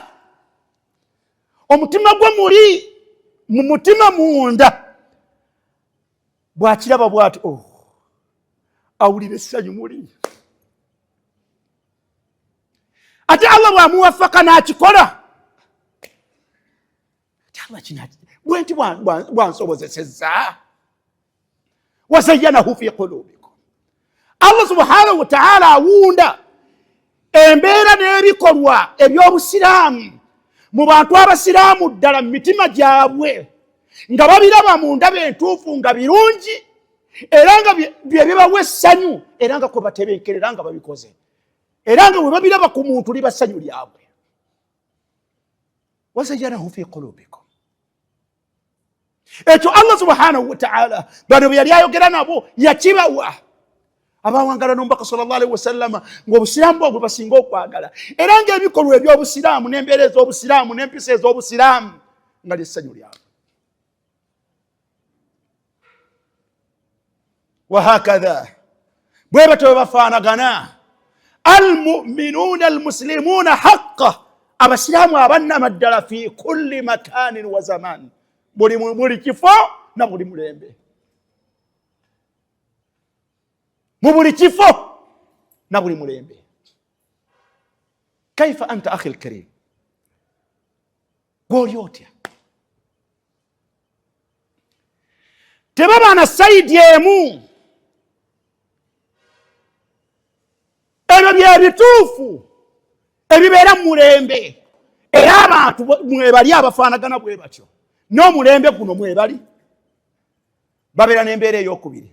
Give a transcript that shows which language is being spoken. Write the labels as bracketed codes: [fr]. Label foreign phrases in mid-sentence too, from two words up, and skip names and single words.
[lg] Omutima gwe muli mu mutima munda, bw'akiraba bw'ati awulira essanyu muli. Ate Allah bw'amuwafaka n'akikola, ate Allah kinati bwenti bwansobozesezza. [ar] وزينه في قلوبكم, الله سبحانه وتعالى [lg] awunda embeera n'ebikolwa eby'obusiraamu mu bantu abasiraamu ddala mu mitima gyabwe, nga babiraba mu ndaba entuufu nga birungi, era nga bye bibawa essanyu, era nga kwe batebenkerera nga babikoze, era nga bwe babiraba ku muntu liba ssanyu lyabwe. [ar] وزينه في قلوبكم, [lg] ekyo [ar] الله سبحانه وتعالى [lg] bano bye yali ayogera nabo yakibawa abawangala n'omubaka [ar] صلى الله عليه وسلم [lg] ng'obusiraamu bwabwe basinga okwagala, era ng'ebikolwa eby'obusiraamu n'embeera ez'obusiraamu n'empisa ez'obusiraamu nga ly'essanyu lyabwe. Wahakadha, bwe batyo bafaanagana [ar] المؤمنون المسلمون حقا, [lg] abasiraamu abannama ddala [ar] في كل مكان وزمان, [lg] buli kifo na buli mulembe. Mu buli kifo na buli mulembe. [ar] كيف أنت أخي الكريم, [lg] gw'oli otya? Tebaba na sayidi emu. Ebyo bye bituufu ebibeera mu mulembe, era abantu mwebali abafaanagana bwe batyo, n'omulembe guno mwebali babeera n'embeera ey'okubiri.